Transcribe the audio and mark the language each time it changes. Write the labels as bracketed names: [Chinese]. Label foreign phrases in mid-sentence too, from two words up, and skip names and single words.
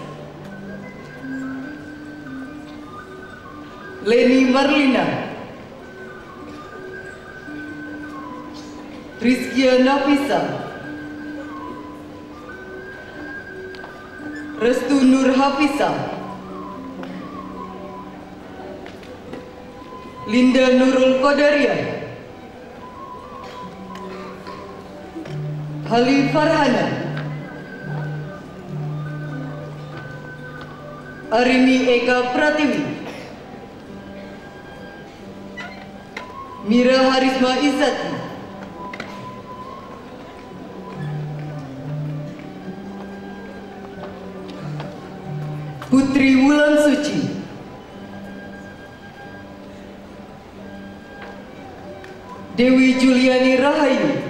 [Indonesian] Leni Marlina, Rizkia Nafisa, Restu Nur Hafisa, Linda Nurul Qadariah, Halil Farhana, Arini Eka Pratiwi, Mira Harisma Izzati, Putri Wulan Suci, Dewi Juliani Rahayu,